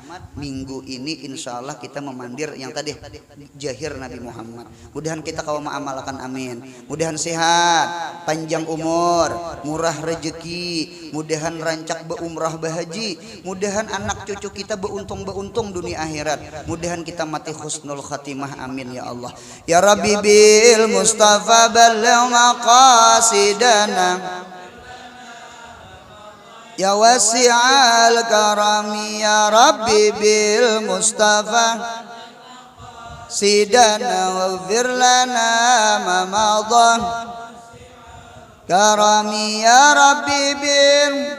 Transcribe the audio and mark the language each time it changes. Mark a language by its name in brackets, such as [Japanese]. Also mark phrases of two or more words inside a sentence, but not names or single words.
[Banjar] Minggu ini [Arabic] إن شاء الله [Banjar] kita memandir yang tadi zahir Nabi Muhammad. Mudahan kita kau mengamalkan amin. Mudahan sehat, panjang umur, murah rezeki. Mudahan rancak beumrah bahaji. Mudahan anak cucu kita beuntung dunia akhirat. Mudahan kita mati [Arabic] حسن الخاتمة آمين يا الله. يا ربي مصطفى بلغ مقاصدنا يا واسع الكرم يا ربي بالمصطفى سيدنا واغفر لنا ما مضى كرمي يا ربي بال